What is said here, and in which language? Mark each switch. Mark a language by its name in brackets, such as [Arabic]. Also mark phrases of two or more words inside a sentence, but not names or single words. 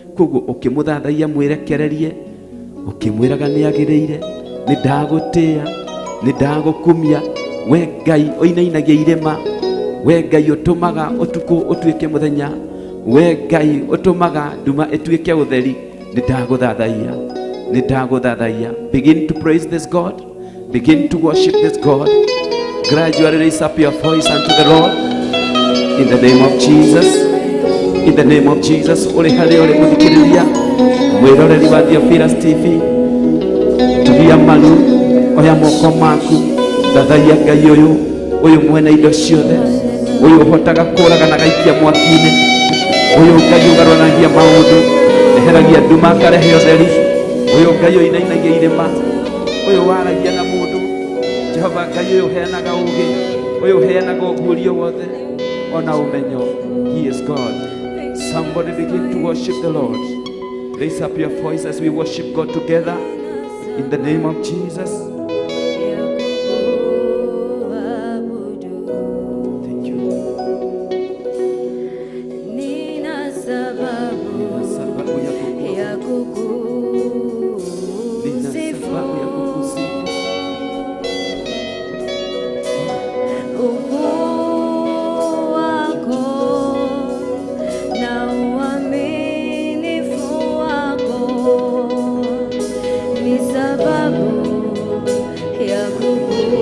[Kikuyu] Koguo ũkĩmũthathaia mwĩrekererie, ũkĩmwĩraga nĩagĩrĩire, "Nĩndagũtĩĩa, nĩndagũkumia." We Ngai ũinainagia irĩma, we Ngai ũtũmaga ũtukũ ũtuĩke mũthenya, we Ngai ũtũmaga nduma ĩtuĩke ũtheri, "Nĩndagũthathaia, nĩndagũthathaia." [English] Begin to praise this God, begin to worship this God. Gradually raise up your voice unto the Lord. In the name of Jesus, in the name of Jesus. [Kikuyu] Ũrĩ harĩa ũrĩ mũthikĩrĩria, mwĩroreri wa Theophilus T V, tulia maru, oya moko maku, thathaia Ngai ũyũ, ũyũ mwene indo ciothe, ũyũ ũhotaga kũũraga na gaikia mwaki-inĩ, ũyũ Ngai ũgarũranagia maũndũ, eheragia nduma akarehe ũtheri, ũyũ Ngai ũinainagia irĩma, ũyũ waragia na mũndũ, Jehova Ngai ũyũ ũheanaga ũũgĩ, ũyũ ũheanaga ũguũrio wothe, ona ũmenyo. [English] He is God. Somebody begin to worship the Lord. Raise up your voice as we worship God together in the name of Jesus. Thank you. [Swahili] Nina sababu Nina sababu ya kukusifu. ya kukusifu. Nina sababu ya kukusifu. Ukuu wako na uaminifu wako ni sababu ya kukuabudu.